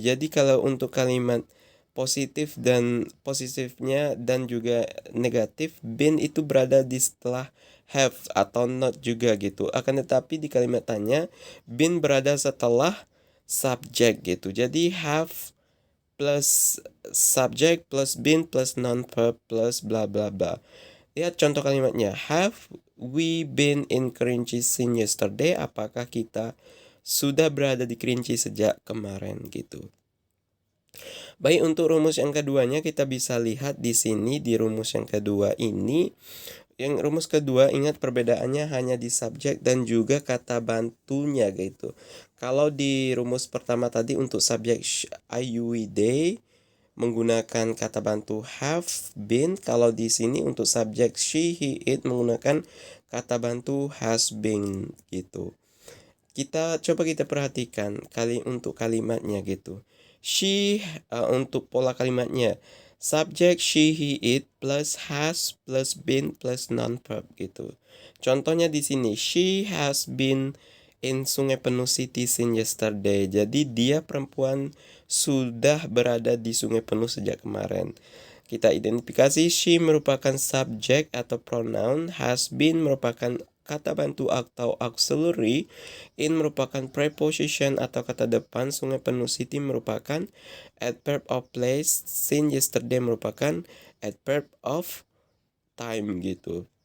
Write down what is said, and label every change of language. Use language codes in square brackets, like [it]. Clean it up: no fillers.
[id] Jadi kalau untuk kalimat positifnya dan juga negatif, been itu berada di setelah have atau not juga gitu. Akan tetapi di kalimat tanya, been berada setelah subjek gitu. Jadi have plus subject plus been plus non-verb plus bla bla bla. Lihat contoh kalimatnya. [en] Have we been in Kerinci since yesterday? [id] Apakah kita sudah berada di Kerinci sejak kemarin gitu. Baik, untuk rumus yang keduanya kita bisa lihat di sini di rumus yang kedua ini. Yang rumus kedua, ingat perbedaannya hanya di subjek dan juga kata bantunya gitu. Kalau di rumus pertama tadi untuk subjek I, you, we, they menggunakan kata bantu have been. Kalau di sini untuk subjek she, he, it menggunakan kata bantu has been gitu. Kita perhatikan untuk kalimatnya gitu. She untuk pola kalimatnya. Subjek she, he, it plus has plus been plus non-verb gitu. Contohnya di sini, [en] she has been in Sungai Penuh City since yesterday. [id] Jadi dia perempuan sudah berada di Sungai Penuh sejak kemarin. Kita identifikasi she merupakan subjek atau pronoun, has been merupakan kata bantu atau auxiliary, in merupakan preposition atau kata depan, Sungai Penuh City merupakan adverb of place, since yesterday merupakan adverb of time gitu.